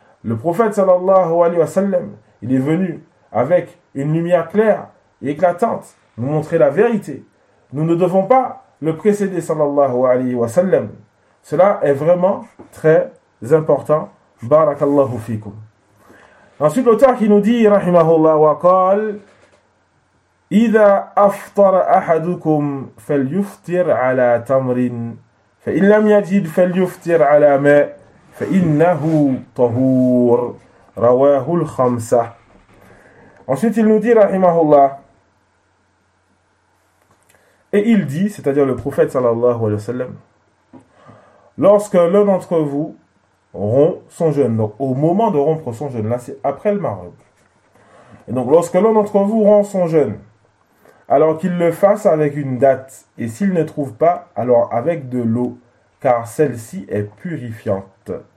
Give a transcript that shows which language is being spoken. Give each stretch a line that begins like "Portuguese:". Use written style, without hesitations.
French: Le prophète sallallahu alayhi wa sallam, il est venu avec une lumière claire et éclatante, nous montrer la vérité. Nous ne devons pas le précéder sallallahu alayhi wa sallam. Cela est vraiment très important.
Arabic: بارك الله فيكم.
French: Ensuite, l'auteur qui nous dit,
Arabic: رحمه الله وقال, إذا أفطر أحدكم فليفطر على تمر فإن لم يجد فليفطر على ماء فإنه طهور رواه الخمسة.
French: Ensuite, il nous dit, رحمه الله, et il dit, c'est-à-dire le prophète صلى الله عليه وسلم, lorsque l'un d'entre vous rompt son jeûne. Donc, au moment de rompre son jeûne, là, c'est après le Maghrib. Et donc, lorsque l'un d'entre vous rompt son jeûne, alors qu'il le fasse avec une date, et s'il ne trouve pas, alors avec de l'eau, car celle-ci est purifiante.